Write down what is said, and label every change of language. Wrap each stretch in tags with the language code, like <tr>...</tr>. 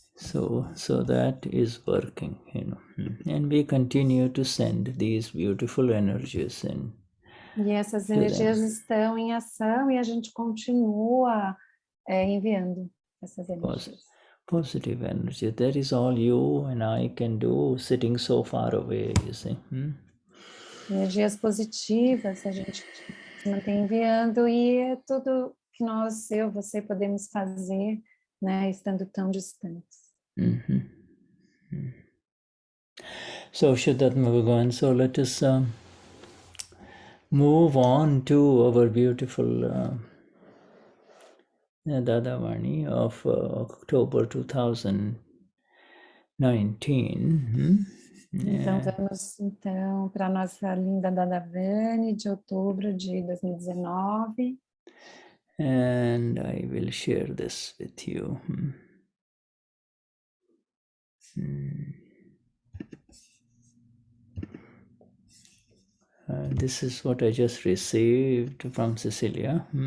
<en>So that is working, and we continue to send these beautiful energies in.</en> <pt>E essas energias estão em ação e a gente continua enviando essas energias.</pt> <en>Positive energy. That is all you and I can do, sitting so far away, you see.</en> <pt>Energias positivas, a gente se mantém enviando e é tudo que nós, eu, você podemos fazer, né, estando tão distantes.</pt> <en>So Vishuddhatma Bhagavan, so let us move on to our beautiful Dadavani of October 2019.</en> <pt>Então vamos então para a nossa linda Dadavani de outubro de 2019.</pt> <en>And I will share this with you. This is what I just received from Cecelia.</en>